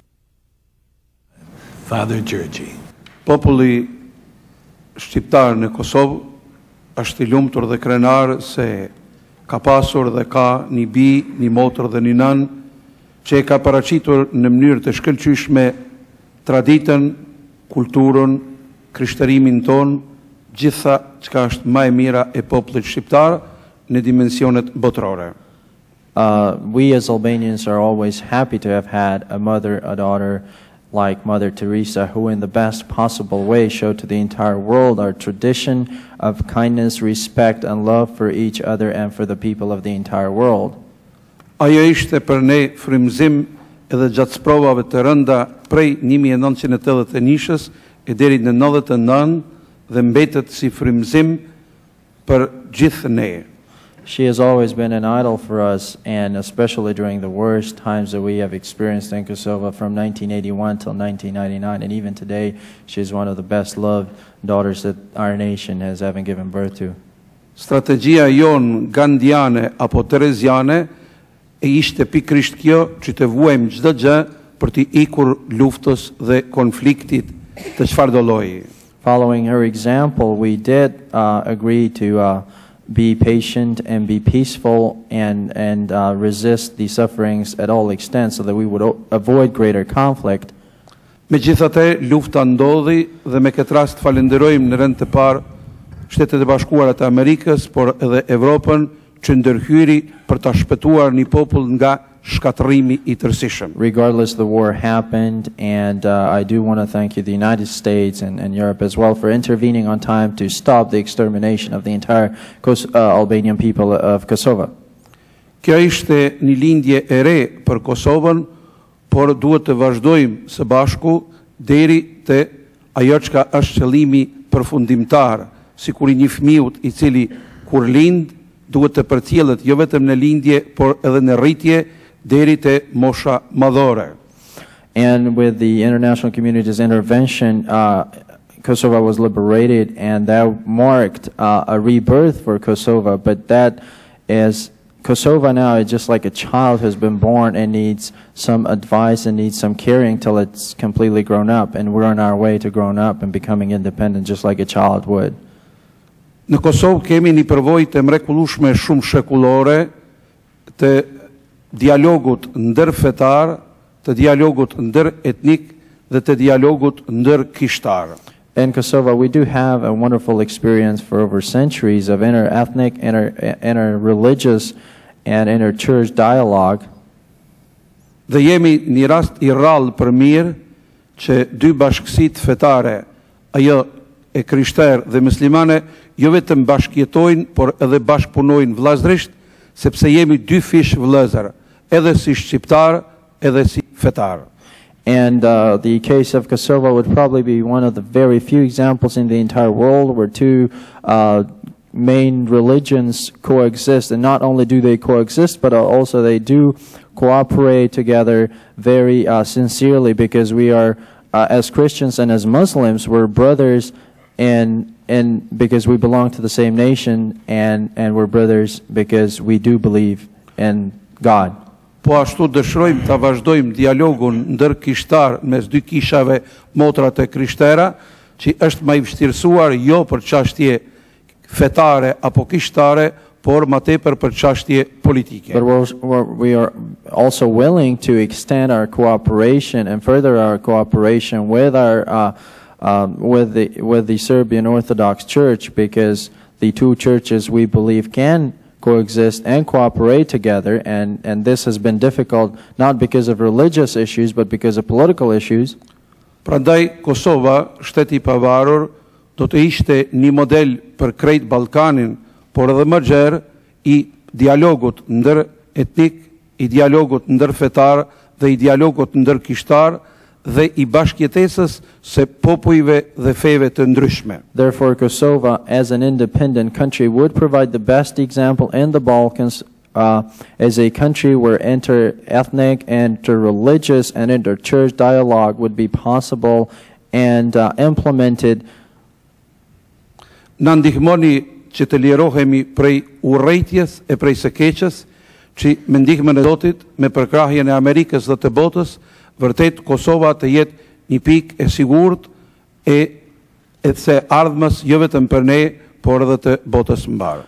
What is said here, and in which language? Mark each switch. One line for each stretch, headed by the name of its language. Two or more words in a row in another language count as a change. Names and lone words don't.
English: Father Georgi.
Albanian: Populli shqiptar në Kosovë është I lumtur dhe krenar se ka pasur dhe ka një bi, një motër dhe një nan që e ka paraqitur në mënyrë të shkëlqyeshme traditën, kulturën, krishtërimin ton, gjitha çka është më e mira e popullit shqiptar në dimensionet botërore.
English: We as Albanians are always happy to have had a mother, a daughter like Mother Teresa, who in the best possible way showed to the entire world our tradition of kindness, respect, and love for each other and for the people of the entire world.
Albanian: Ajo ishte për ne frymëzim edhe gjatë sprovave të rënda prej 1981-s e deri në 99 dhe mbetet si frymëzim për gjithë ne.
English: She has always been an idol for us, and especially during the worst times that we have experienced in Kosovo from 1981 till 1999, and even today, she is one of the best loved daughters that our nation has ever given birth to.
Albanian: Strategjia jon gandiane apo tereziane e ishte pikërisht kjo që të vuajmë çdo gjë për të ikur luftës dhe konfliktit të çfarëdo lloji.
English: Following her example, we did agree to be patient and be peaceful and resist the sufferings at all extents so that we would avoid greater conflict.
Albanian: Megjithatë, lufta ndodhi dhe me këtë rast falenderojmë në rend të parë Shtetet e Bashkuara të Amerikës, por edhe Evropën që ndërhyri për ta shpëtuar një popull nga shkatërrimi I tërësishëm.
English: Regardless, the war happened, and I do want to thank you, the United States and Europe as well, for intervening on time to stop the extermination of the entire Albanian people of Kosovo.
Albanian: Kjo ishte një lindje e re për Kosovën, por duhet të vazhdojmë së bashku deri te ajo çka është qëllimi përfundimtar, sikur i një fëmijë i cili kur lind duhet të përcjellet jo vetëm në lindje, por edhe në rritje deri te mosha madhore.
English: And with the international community's intervention, Kosovo was liberated, and that marked a rebirth for Kosovo. But that is, Kosovo now is just like a child who's been born and needs some advice and needs some caring till it's completely grown up. And we're on our way to growing up and becoming independent just like a child would.
Albanian: Në Kosovë kemi një përvojë të mrekullueshme shumë shekullore të dialogut ndërfetar, të dialogut ndëretnik dhe të dialogut ndërkishtar.
English: In Kosovo, we do have a wonderful experience for over centuries of inter-ethnic, inter-religious, and inter-church dialogue.
Albanian: Dhe jemi një rast I rrallë për mirë që dy bashkësitë fetare, ajo e krishterë dhe muslimane, jo vetëm bashkëjetojnë, por edhe bashkëpunojnë vllazërisht, sepse jemi dy fish vëllezër, edhe si shqiptar, edhe si fetar.
English: And the case of Kosovo would probably be one of the very few examples in the entire world where two main religions coexist. And not only do they coexist, but also they do cooperate together very sincerely, because we are, as Christians and as Muslims, we're brothers, and because we belong to the same nation, and we're brothers because we do believe in God.
Albanian: Po ashtu dëshirojmë ta vazhdojmë dialogun ndërkishtar mes dy kishave motrat e krishtera, që është më I vështirësuar jo për çështje fetare apo kishtare, por më tepër për çështje politike.
English: But we are also willing to extend our cooperation and further our cooperation with our with the Serbian Orthodox Church, because the two churches we believe can coexist and cooperate together, and this has been difficult not because of religious issues but because of political issues.
Albanian: Prandaj Kosova, shteti I pavarur, do të ishte një model për krejt Ballkanin, por edhe më gjerë I dialogut ndëretnik, I dialogut ndërfetar dhe I dialogut ndërkishtar dhe I bashkëjetesës së popujve dhe feve të ndryshme.
English: Therefore, Kosovo, as an independent country, would provide the best example in the Balkans as a country where inter-ethnic, inter-religious, and inter-church dialogue would be possible and implemented.
Albanian: Na ndihmoni që të lirohemi prej urrëties e prej së keqes, që me ndihmën e Zotit, me përkrahjen e Amerikës dhe të botës, vërtet Kosova të jetë një pikë e sigurt e së ardhmës jo vetëm për ne, por edhe të botës mbar.